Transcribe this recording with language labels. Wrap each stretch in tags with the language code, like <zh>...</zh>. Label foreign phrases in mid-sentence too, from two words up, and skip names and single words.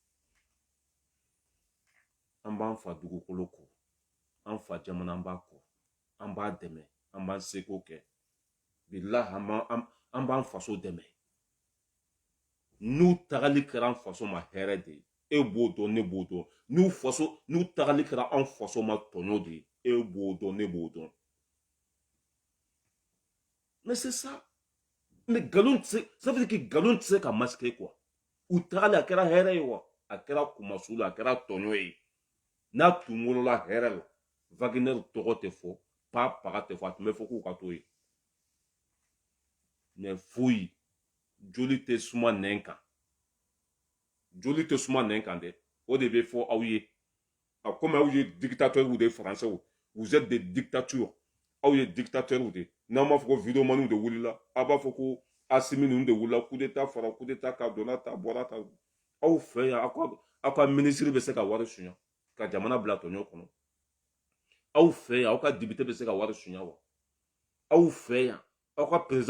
<bm>an b'an fa dugukolo kɔ an fa jamana an b'a kɔ an b'a dɛmɛ an b'an seko kɛ bilahi an b'an faso dɛmɛ n'u tagali kɛra an faso ma hɛrɛ de ye e b'o dɔn ne b'o dɔn n'u tagali kɛra an faso ma tɔɲɔ de ye e b'o dɔn ne b'o dɔn</bm> <fr>mais c'est ça mais</fr> <bm>galon tɛ</bm> <fr>ça veut dire que</fr> <bm>galon tɛ se ka masquer quoi u tagali a kɛra hɛrɛ ye wa a kɛra kumasu la a kɛra tɔɲɔ ye n'a tun wolola hɛrɛ la Wagner tɔgɔ tɛ fɔ paga tɛ fɔ a tun bɛ fɔ k'u ka to yen mais foyi joli tɛ suma nɛn kan joli tɛ suma nɛn kan dɛ o de bɛ fɔ aw ye a komi aw ye</bm> <fr>dictateurs de français vous êtes des dictatures</fr> <bm>aw ye</bm> <fr>dictateurs de</fr> <bm>n'an b'a fɔ ko vidéomaniw de wulila a b'a fɔ ko Asimi ninnu de wulila</bm> <fr>coup d'état</fr> <bm>fara</bm> <fr>coup d'état</fr> <bm>ka donna ta bɔra ta aw fɛ yan aw ka ministre bɛ se ka wari suɲa ka jamana bila tɔɲɔ kɔnɔ aw fɛ yan aw ka député bɛ se ka wari suɲa wa aw fɛ yan aw ka président</bm>